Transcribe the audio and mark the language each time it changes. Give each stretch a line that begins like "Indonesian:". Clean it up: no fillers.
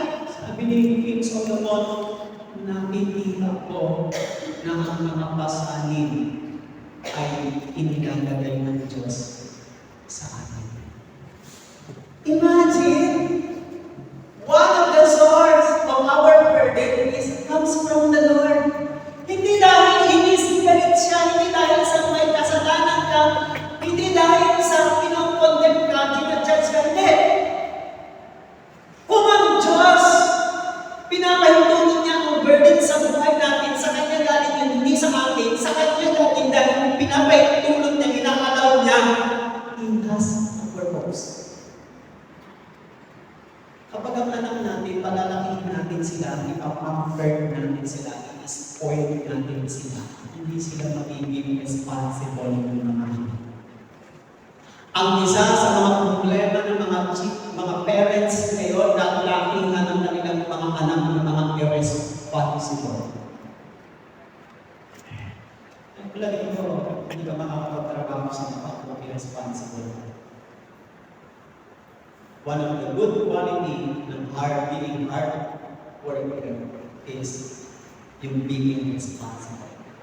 Filipino: Sabi ni King Solomon, nakikita ko na ang mga pasanin ay inilalagay ng Diyos sa atin.
English: Imagine, one of the source of our burden comes from the Lord.
Filipino: Hindi dahil galit siya, hindi dahil sa may kasalanan ka, hindi dahil sa pinong-condemn ka, ginajudge ka, hindi. Kung ang Diyos, pinapahintulot niya ang burden sa buhay natin, sa Kanya galing yun, hindi sa atin, sa Kanya galing dahil pinapahintulot niya, pinakalaw niya, He has a purpose. Kapag ang anak natin, palalakihin natin sila, ipapamper natin sila, i-spoil natin sila, hindi sila magiging responsible ng mga anak. Ang isa sa mga problema ng mga parents ngayon, natulakihan ng kanilang mga anak ng mga irresponsible. Lagi ko, hindi ka makakapagtrabaho sa mga irresponsible.
English: One of the good quality ng being hard worker is yung being responsible.